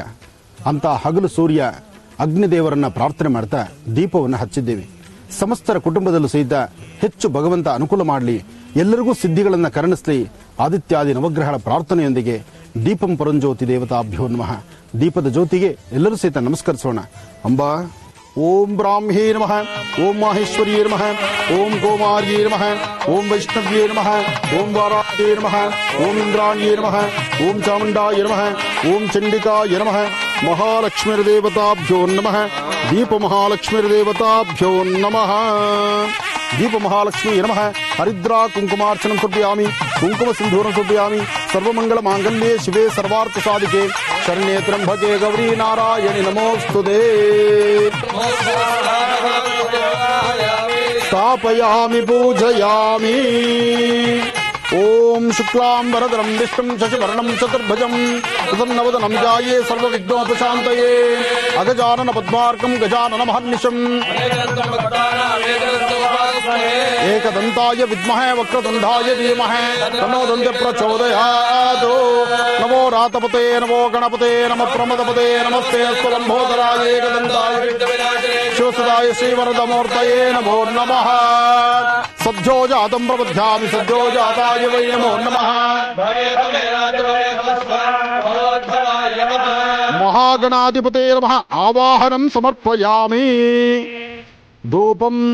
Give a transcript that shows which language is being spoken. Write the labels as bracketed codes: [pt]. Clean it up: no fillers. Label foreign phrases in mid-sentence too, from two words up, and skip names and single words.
[kn] ಅಂತ ಹಗಲು ಸೂರ್ಯ ಅಗ್ನಿದೇವರನ್ನ ಪ್ರಾರ್ಥನೆ ಮಾಡ್ತಾ ದೀಪವನ್ನು ಹಚ್ಚಿದ್ದೇವೆ. ಸಮಸ್ತರ ಕುಟುಂಬದಲ್ಲೂ ಸಹಿತ ಹೆಚ್ಚು ಭಗವಂತ ಅನುಕೂಲ ಮಾಡಲಿ, ಎಲ್ಲರಿಗೂ ಸಿದ್ಧಿಗಳನ್ನು ಕರುಣಿಸಲಿ. ಆದಿತ್ಯಾದಿ ನವಗ್ರಹಗಳ ಪ್ರಾರ್ಥನೆಯೊಂದಿಗೆ [sa] दीपं परंज्योति देवताभ्यो नमः. [kn] ದೀಪದ ಜ್ಯೋತಿಗೆ ಎಲ್ಲರೂ ಸಹಿತ ನಮಸ್ಕರಿಸೋಣ. [sa] अम्बा ॐ ब्राह्मे नमः, ॐ माहेश्वर्ये नमः, ॐ गोमार्ये नमः, ॐ वैष्णव्ये नमः, ॐ वाराह्ये नमः, ॐ इन्द्राण्ये नमः, ॐ चामुण्डाय नमः, ॐ चण्डिकाय नमः. महालक्ष्मीर्देवताभ्यो नमः. दीप महालक्ष्मीर्देवताभ्यो नमः. दीप महालक्ष्मी नमः. हरिद्रा कुङ्कुमार्चनं समर्पयामि, कुङ्कुम सिन्धूरं समर्पयामि. सर्वमङ्गल माङ्गल्ये शिवे सर्वार्थ साधिके शरण्ये त्र्यम्बके गौरि नारायणि नमोस्तुते. स्थापयामि पूजयामि. ॐ शुक्लाम्बरधरं विष्णुं शशिवर्णं चतुर्भुजं प्रसन्नवदनं ध्याये सर्वविघ्नोपशान्तये. अगजानन पद्मार्कं गजानन महर्निशं. एकदन्ताय विद्महे वक्रतुण्डाय धीमहि तन्नो दन्ते प्रचोदयात्. नमो रातपते नमो गणपते नम प्रमदपते नमस्ते स्वलम्बोदराय एकदन्ताय शिवसदाय श्रीवरदमूर्तये नमो नमः. सद्यो जातं प्रबध्यामि सद्यो जाताय वै नमो नमः. महागणाधिपते नमः. आवाहनं समर्पयामि. ಧೂಪಂ.